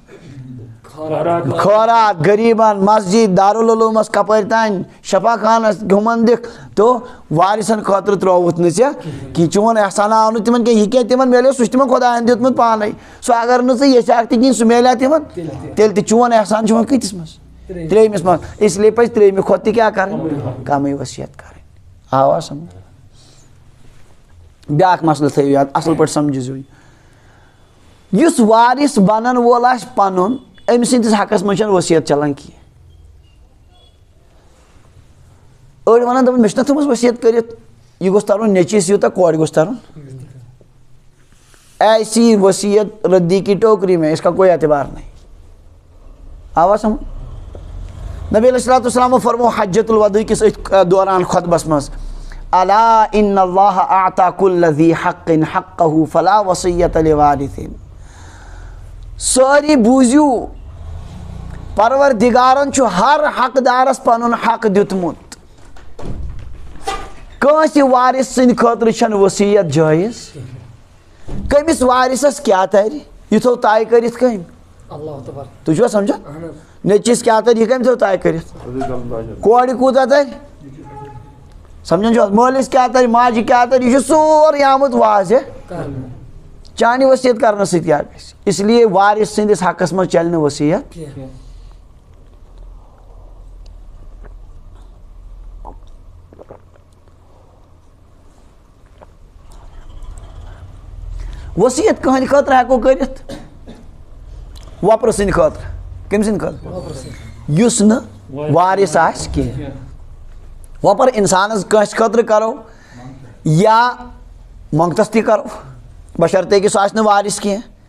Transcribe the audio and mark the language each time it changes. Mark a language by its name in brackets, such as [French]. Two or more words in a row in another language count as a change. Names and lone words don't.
[Kashmiri] خٲرات غریٖبن مسجد دارالعلوٗمس کپٲرۍ تانۍ شفا خانس ہُمن دِکھ تو وارثن خٲطرٕ ترٛووُتھ نہٕ ژےٚ کینٛہہ چون احسانا آو نہٕ تِمن کینٛہہ یہِ کینٛہہ تِمن میلیو سُہ چھُ تِمن خۄداین دیُتمُت پانے سُہ اگر نہٕ ژٕ یژھاکھ تہِ کِہیٖنۍ سُہ میلیٛا تِمن تیٚلہِ تہِ چون احسان چھُ وۄنۍ کۭتِس منٛز ترٛیٚیمِس منٛز [Urdu] اس لیے [Kashmiri] پزِ ترٛیٚیمہِ کھۄتہٕ تہِ کیٛاہ کرٕنۍ کمٕے ؤصیت کرٕنۍ آوا سمجھ بیٛاکھ مسلہٕ تھٲیِو یاد اصل پٲٹھۍ سمجھزیٚو یُس وارث بنن وول آسہِ پنُن أمۍ سٕنٛدِس حقس منٛز چھنہٕ ؤصیت چلان کینٛہہ أڑۍ ونان دپان مےٚ چھِ نہ تھٲومٕژ ؤصیت کٔرِتھ یہِ گوٚژھ ترُن نیٚچوِس یوٗتاہ کورِ گوٚژھ ترُن [Urdu] ایسی وصیت ردی کی ٹوکری میں اس کا کوئی اعتبار نہیں [Kashmiri] آوا سمجھ نبی علیہ الصلوۃ والسلام فرمو حجۃ الوداع کِس أتھۍ دوران خطبس منٛز [Arabic] الا ان اللہ اعطى كل ذی حق حقه فلا وصیۃ لوارث [Kashmiri] سٲری بوٗزِو پروردگارن چھُ ہر حقدارس پنُن حق دیُتمُت کٲنٛسہِ وارث سٕنٛدِ خٲطرٕ چھنہٕ ؤصیت جٲیز کٔمِس وارثس کیٛاہ ترِ یہِ تھوٚو طے کٔرِتھ کٔمۍ تُہۍ چھُوا سمجھان نیٚچوِس کیٛاہ ترِ یہِ کٔمۍ تھوٚو طے کٔرِتھ کورِ کوٗتاہ ترِ سمجھان چھُو حظ مٲلِس کیٛاہ ترِ ماجہِ کیٛاہ ترِ یہِ چھُ سورُے آمُت واضح چانہِ ؤصیت کرنہٕ سۭتۍ کیٛاہ گژھِ [Urdu] اس لیے [Kashmiri] وارث سٕنٛدِس حقس منٛز چلہِ نہٕ ؤصیت ؤصیت کٕہٕنٛدِ خٲطرٕ ہٮ۪کو کٔرِتھ وۄپرٕ سٕنٛدِ خٲطرٕ کٔمۍ سٕنٛدِ خٲطرٕ یُس نہٕ وارث آسہِ کینٛہہ وۄپر انسانس کٲنٛسہِ خٲطرٕ کرو یا منٛگتس تہِ کرو بشرطے کہِ سُہ آسہِ نہٕ وارث کینٛہہ